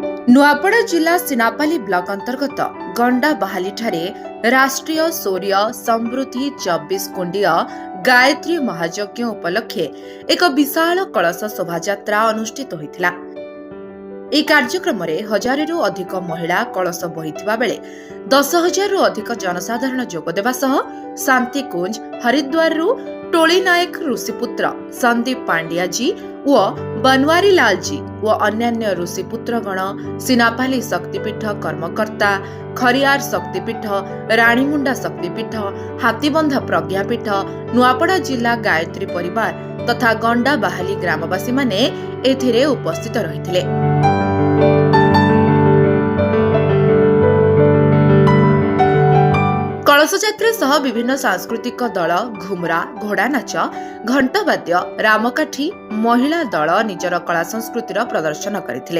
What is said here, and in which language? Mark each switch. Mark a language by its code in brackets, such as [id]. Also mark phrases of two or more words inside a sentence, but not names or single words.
[or] ନୂଆପଡ଼ା ଜିଲ୍ଲା ସିନାପାଲି ବ୍ଲକ ଅନ୍ତର୍ଗତ ଗଣ୍ଡାବାହାଲି ଠାରେ ରାଷ୍ଟ୍ରୀୟ ସୌର୍ଯ୍ୟ ସମୃଦ୍ଧି 24 କୁଣ୍ଡୀୟ ଗାୟତ୍ରୀ ମହାଯଜ୍ଞ ଉପଲକ୍ଷେ ଏକ ବିଶାଳ କଳସ ଶୋଭାଯାତ୍ରା ଅନୁଷ୍ଠିତ ହୋଇଥିଲା। ଏହି କାର୍ଯ୍ୟକ୍ରମରେ 1000ରୁ ଅଧିକ ମହିଳା କଳସ ବୋହିଥିବା ବେଳେ 10,000ରୁ ଅଧିକ ଜନସାଧାରଣ ଯୋଗଦେବା ସହ ଶାନ୍ତିକୁଞ୍ଜ ହରିଦ୍ୱାରରୁ ଟୋଳି ନାୟକ ଋଷିପୁତ୍ର ସନ୍ଦୀପ ପାଣ୍ଡିଆଜୀ ଓ ବନୱାରୀ ଲାଲଜୀ ଓ ଅନ୍ୟାନ୍ୟ ଋଷିପୁତ୍ରଗଣ ସିନାପାଲି ଶକ୍ତିପୀଠ କର୍ମକର୍ତ୍ତା ଖରିଆର ଶକ୍ତିପୀଠ ରାଣୀମୁଣ୍ଡା ଶକ୍ତିପୀଠ ହାତୀବନ୍ଧ ପ୍ରଜ୍ଞାପୀଠ ନୂଆପଡ଼ା ଜିଲ୍ଲା ଗାୟତ୍ରୀ ପରିବାର ତଥା ଗଣ୍ଡାବାହାଲି ଗ୍ରାମବାସୀମାନେ ଏଥିରେ ଉପସ୍ଥିତ ରହିଥିଲେ। କଳସଯାତ୍ରା ସହ ବିଭିନ୍ନ ସାଂସ୍କୃତିକ ଦଳ ଘୁମୁରା ଘୋଡ଼ା ନାଚ ଘଣ୍ଟବାଦ୍ୟ ରାମକାଠି ମହିଳା ଦଳ ନିଜର କଳା ସଂସ୍କୃତିର ପ୍ରଦର୍ଶନ କରିଥିଲେ।